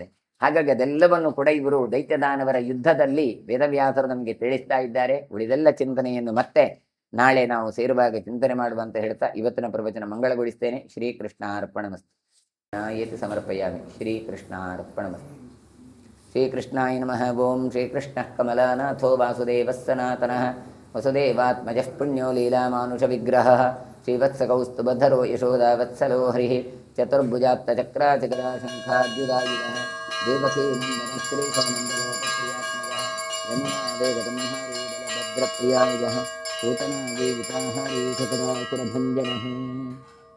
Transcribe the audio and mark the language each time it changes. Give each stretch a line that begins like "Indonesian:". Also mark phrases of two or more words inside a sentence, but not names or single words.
Kannada: ಹಾಗಾಗಿ ಅದೆಲ್ಲವನ್ನು ಕೂಡ ಇವರು ದೈತ್ಯದಾನವರ ಯುದ್ಧದಲ್ಲಿ ವೇದವ್ಯಾಸರು ನಮಗೆ ತಿಳಿಸ್ತಾ ಇದ್ದಾರೆ. ಉಳಿದೆಲ್ಲ ಚಿಂತನೆಯನ್ನು ಮತ್ತೆ ನಾಳೆ ನಾವು ಸೇರುವಾಗ ಚಿಂತನೆ ಮಾಡುವ ಅಂತ ಹೇಳ್ತಾ ಇವತ್ತಿನ ಪ್ರವಚನ ಮಂಗಳಗೊಳಿಸ್ತೇನೆ.
Sanskrit: ಶ್ರೀಕೃಷ್ಣಾರ್ಪಣಮಸ್ತು. ಏತಿ ಸಮರ್ಪಯಾಮಿ. ಶ್ರೀಕೃಷ್ಣಾರ್ಪಣಮಸ್ತು. ಶ್ರೀಕೃಷ್ಣಾಯ ನಮಃ. ಓಂ ಶ್ರೀಕೃಷ್ಣ ಕಮಲಾನಾಥೋ ವಾಸುದೇವಃ ಸನಾತನಃ ವಸುದೇವಾತ್ಮಜಃ ಪುಣ್ಯೋ ಲೀಲಾಮಾನುಷ ವಿಗ್ರಹಃ ಶ್ರೀವತ್ಸಕೌಸ್ತುಭಧರೋ ಯಶೋದಾವತ್ಸಲೋ ಹರಿಃ ಚತುರ್ಭುಜಾತ್ತಚಕ್ರಾಚಕರಾ ಶಂಖಾದ್ಯುದಾಯುಧಃ ದೇವಕೀ ನಂದನಃ ಶ್ರೀಕಮಂಡಲೋಪಪ್ರಿಯಾತ್ಮಜಃ ಯಮುನಾವೇಗತಂಹಾರಿ ಬಲಭದ್ರಪ್ರಿಯಾಯುಧಃ पूतना देविता हरी सकरासुरभञ्जनः।